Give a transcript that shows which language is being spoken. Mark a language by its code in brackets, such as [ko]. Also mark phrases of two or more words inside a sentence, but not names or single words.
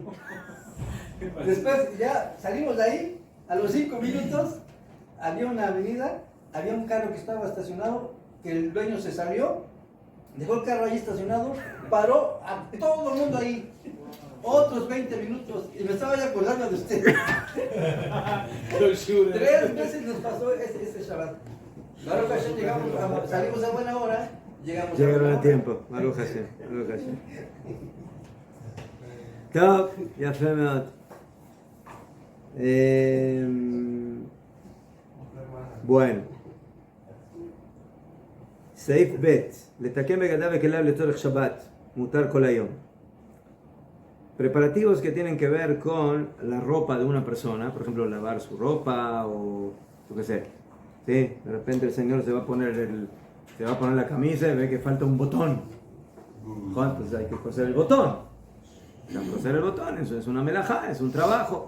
[es] Después ya salimos de ahí, a los 5 minutos, había una avenida, había un carro que estaba estacionado, que el dueño se salió, dejó el carro ahí estacionado, paró a todo el mundo ahí. Otros 20 minutos, y me estaba ya acordando de usted. 3 veces nos pasó ese Shabbat. [he] ברוך השם, [es] salimos a buena hora, llegaron a tiempo. [he] ברוך השם. טוב, יפה מאוד. [es] Bueno. [he] סעיף ב' לתקן בגדיו וכליו לצורך שבת, מותר כל היום. [es] Preparativos que tienen que ver con la ropa de una persona, por ejemplo, lavar su ropa o yo qué sé. ¿Sí? De repente el señor se va a poner la camisa y ve que falta un botón. Entonces hay que coser el botón. Coser el botón, eso es una melajá, es un trabajo.